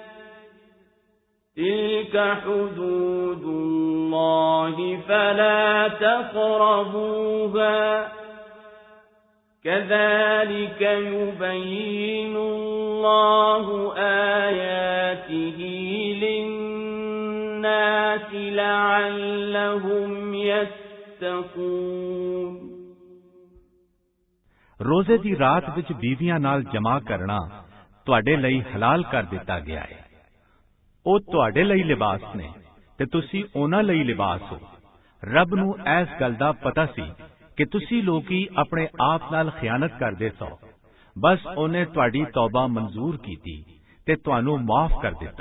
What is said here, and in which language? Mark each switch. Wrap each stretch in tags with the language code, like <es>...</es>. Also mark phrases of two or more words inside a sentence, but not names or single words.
<ar>تِلْكَ حُدُودُ اللَّهِ فَلَا تَقْرَبُوهَا كَذَلِكَ يُبَيِّنُ اللَّهُ آيَاتِهِ لِلنَّاسِ لَعَلَّهُمْ يَتَّقُونَ۔</ar> <pa>ਰੋਜ਼ੇ ਦੀ ਰਾਤ ਵਿੱਚ ਬੀਵੀਆਂ ਨਾਲ ਜਮਾ ਕਰਨਾ ਤੁਹਾਡੇ ਲਈ ਹਲਾਲ ਕਰ ਦਿੱਤਾ ਗਿਆ ਹੈ। ਉਹ ਤੁਹਾਡੇ ਲਈ ਲਿਬਾਸ ਨੇ ਤੇ ਤੁਸੀਂ ਉਹਨਾਂ ਲਈ ਲਿਬਾਸ ਹੋ। ਰੱਬ ਨੂੰ ਇਸ ਗੱਲ ਦਾ ਪਤਾ ਸੀ ਕਿ ਤੁਸੀਂ ਲੋਕੀ ਆਪਣੇ ਆਪ ਨਾਲ ਖਿਆਨਤ ਕਰਦੇ ਸੋ, ਬਸ ਉਹਨੇ ਤੁਹਾਡੀ ਤੌਬਾ ਮਨਜ਼ੂਰ ਕੀਤੀ ਤੇ ਤੁਹਾਨੂੰ ਮਾਫ ਕਰ ਦਿੱਤਾ।</pa>